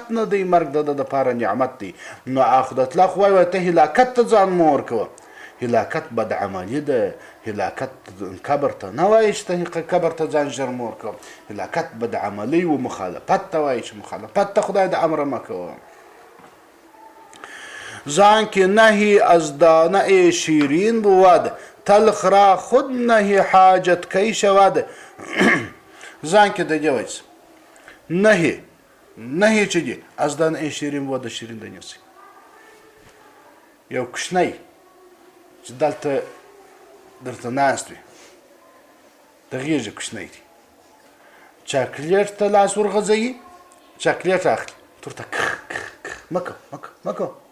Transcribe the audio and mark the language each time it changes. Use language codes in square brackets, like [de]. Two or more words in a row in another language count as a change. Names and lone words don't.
[ps] نه دی مرګ د ده دپاره نعمت دی نو خدای تعالی خو وایي ته هلاکت ته ځان مه ورکوه هلاکت بد عملي ده هلاکت قبر ته نه وایي چې ته قبر ته ځان ژر مه ورکوه هلاکت بد عملي و مخالفت ته وایي چې مخالفت ته خدای د امره مه کوه [fa] زان که نهی از دانه شیرین بود تلخ را خود نهی حاجت کی شود. زان که [ps] د دې وایي نهی چې دي [fa] از دانه شیرین بود [ps] د شیرین دانې سي یو کوچنی چې دلته درته ناست وي د غېږې کوچنی دی چاکلیټ ته لاس ورغځوي چاکلیټ اخلي ورته کخ کخ کخ مه کوه